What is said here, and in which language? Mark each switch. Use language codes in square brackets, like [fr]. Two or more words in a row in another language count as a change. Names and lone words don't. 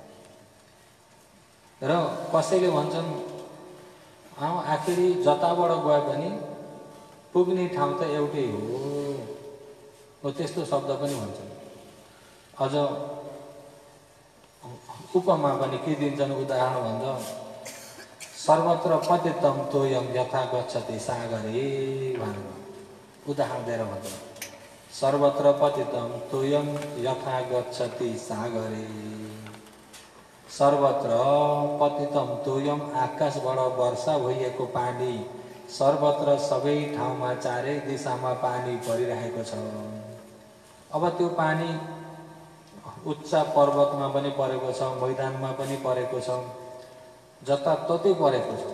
[ne] र कसैले भन्छन् आखिरी जताबाट गए पनि पुग्ने ठाउँ त एउटै हो, त्यस्तो शब्द पनि भन्छन्। अझ उपमा पनि के दिन्छन् उदाहरण भन्दा [sa] सर्वत्र पतितम तोयम यथा गच्छति सागरे [ne] भनेर उदाहरण दिएर भन्छ। [sa] सर्वत्र पतितं तोयं यथा गच्छति सागरे। सर्वत्र पतितं तोयं [ne] आकाशबाट वर्षा भइएको पानी सर्वत्र सबै ठाउँमा चारै दिशामा पानी परिरहेको छ। अब त्यो पानी उच्च पर्वतमा पनि परेको छ, मैदानमा पनि परेको छ, जताततै परेको छ।